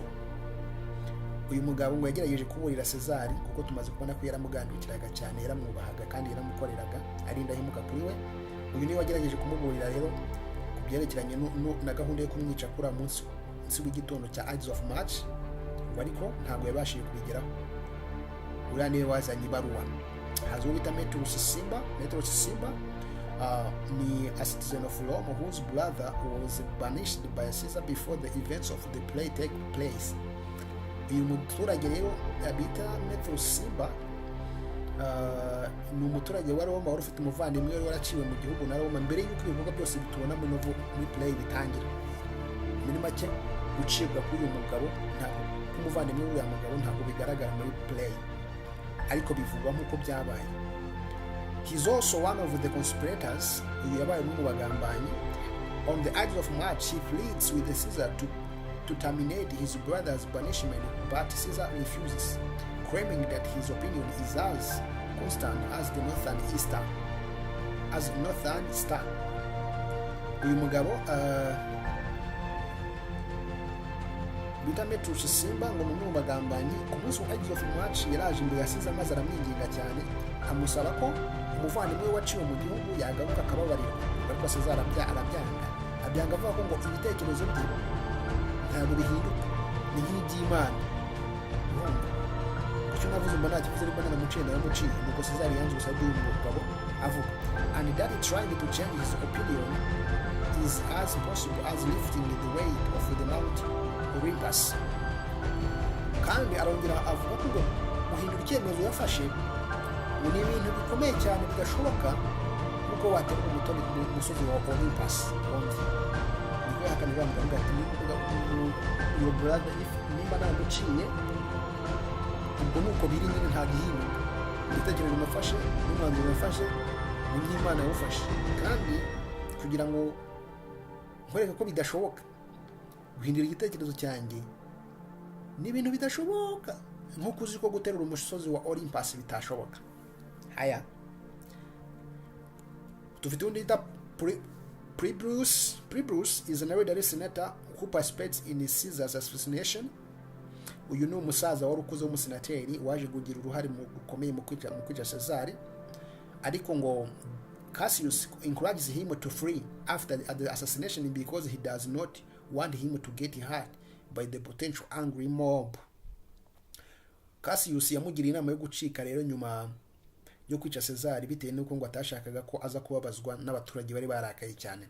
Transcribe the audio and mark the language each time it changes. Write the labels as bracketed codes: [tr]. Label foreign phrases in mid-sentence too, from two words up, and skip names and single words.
[rw] Uyu mugabo ngo yagerageje kuburira Caesar kuko tumaze kubona ko yaramugandukiraga cyane, yaramwubahaga kandi yaramukoreraga ari indahemuka kuri we. Uyu niwe wagerageje kumuburira rero kubyerekeranye na gahunda yo kumwica kuri munsi w'igitondo cya Ides of March, ariko ntabwo yabashije kubigeraho. Uriya niwe wazanye ibaruwa. Hazo bita Metellus Simba. [en] Metellus Simba ni a citizen of Rome whose brother was banished by Caesar before the events of the play take place. [rw] Uyu muturage rero bita Metellus Simba ni umuturage wa Roma wari ufite umuvandimwe wari waraciwe mu gihugu na Roma mbere y'uko ibikorwa byose bitubona muri play bitangira. Muri make gucibwa kuri uyu mugabo ntabwo umuvandimwe w'uyu mugabo ntabwo bigaragara muri play, ariko bivugwa nk'uko byabaye. [en] He's also one of the conspirators. [rw] Uyu yabaye umwe mu bagambanyi. [en] On the Ides of March, he pleads with the Caesar to terminate his brother's banishment, but Caesar refuses, claiming that his opinion is as constant as the northern star. [rw] Uyu mugabo bita Metellus Simba ngo mu bagambanyi ku munsi wa Ides of March yaraje imbere ya Caesar maze aramwinginga cyane, amusaba ko umuvandimwe waciwe mu gihugu yagaruka akababarira, ariko Caesar abyanga avuga ko ngo ibitekerezo bye ntabwo bihinduka, ni nk'iby'Imana. Icyo navuze mba nta kivuze ariko naramuciye nuko Caesar yanze gusabye uyu mugabo avuga, [en] and that he trying to change his opinion is as possible as lifting the weight of the Mount Olympus. [rw] Kandi arongera avuga ko guhindura icyemezo yafashe ni ibintu bikomeye cyane bidashoboka kuko watera umutoni ku musozi wa Olympus wonze. Niko yakanira ngo ati [en] your brother [rw] if nimba namuciye ubwo nuko biri nyine nta gihinduka. Igitekerezo nafashe n'umwanzuro nafashe ni Imana yawufashe, kandi kugira ngo nkwereke ko bidashoboka guhindura igitekerezo cyanjye ni ibintu bidashoboka, nkuko uzi ko guterura umusozi wa Olympus bitashoboka. Haya, tufite undi bita [en] Publius is an elderly senator who participates in Caesar's assassination. [rw] Uyu ni umusaza wari ukuze w'umusenateri waje kugira uruhare rukomeye mu kwica Caesar, ariko ngo [en] Cassius encourages him to flee after the assassination because he does not want him to get hurt by the potential angry mob. [rw] Cassius yamugiriye inama yo gucika rero nyuma yo kwica Caesar bitewe n'uko ngo atashakaga ko aza kubabazwa n'abaturage bari barakaye cyane.